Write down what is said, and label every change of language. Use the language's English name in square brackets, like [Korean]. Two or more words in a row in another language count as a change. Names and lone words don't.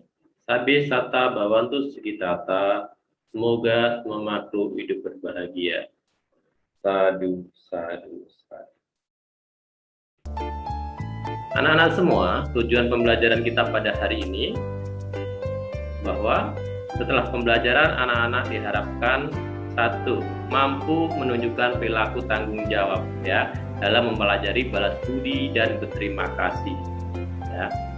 [Pali] Sabi sata bawantu sugitata. [Indonesian] Semoga semua makhluk hidup berbahagia. [Pali] Sadu, sadu, sadu. [Indonesian] Anak-anak semua, tujuan pembelajaran kita pada hari ini bahwa setelah pembelajaran anak-anak diharapkan satu, mampu menunjukkan perilaku tanggung jawab ya dalam mempelajari balas budi dan berterima kasih ya.